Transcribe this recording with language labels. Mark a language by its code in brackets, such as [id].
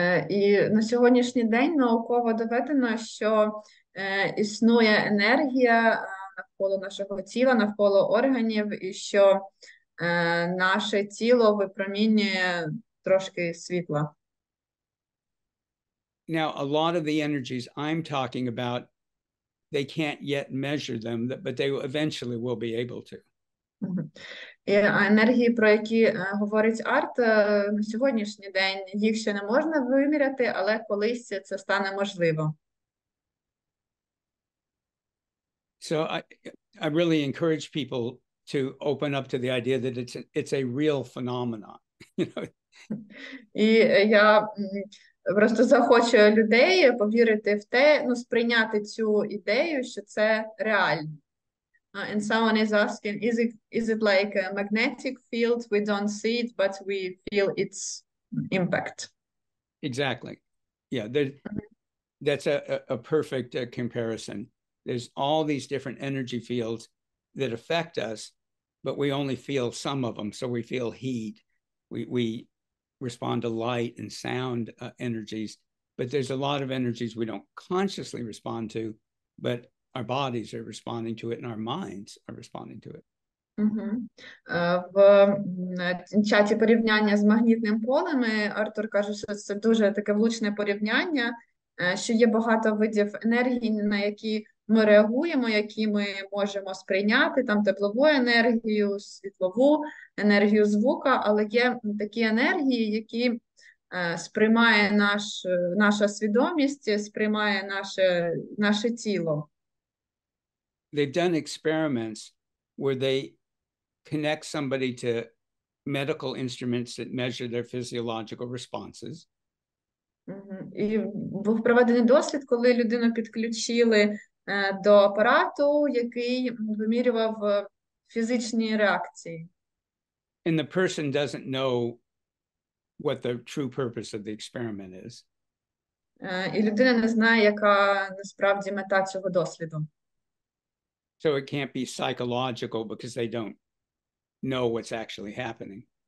[uk] І на сьогоднішній день науково доведено, що існує енергія навколо нашого тіла, навколо органів, і що наше тіло випромінює трошки світла. [en] Now, a lot of the energies I'm talking about, they can't yet measure them, but they eventually will be able to. [uk] І енергії, про які говорить Арт, на сьогоднішній день їх ще не можна виміряти, але колись це стане можливо. [en] So I really encourage people to open up to the idea that it's a real phenomenon. [uk] І я просто захочу людей повірити в те, сприйняти цю ідею, що це реально. [en] And someone is asking, is it like a magnetic field? We don't see it, but we feel its impact. Exactly. Yeah, that's a perfect comparison. There's all these different energy fields that affect us, but we only feel some of them. So we feel heat. We respond to light and sound energies, but there's a lot of energies we don't consciously respond to, but our bodies are responding to it and our minds are responding to it. Мгм. [uk] В чаті порівняння з магнітним полем Артур каже, що це дуже таке влучне порівняння, що є багато видів енергії, на які ми реагуємо, які ми можемо сприйняти, там теплову енергію, світлову енергію звука, але є такі енергії, які сприймає наша свідомість, сприймає наше тіло. [en] They've done experiments where they connect somebody to medical instruments that measure their physiological responses. [uk] І був проведений дослід, коли людину підключили до апарату, який вимірював фізичні реакції. [en] And the person doesn't know what the true purpose of the experiment is. [uk] І людина не знає, яка насправді мета цього досліду. [en] So it can't be psychological because they don't know what's actually happening.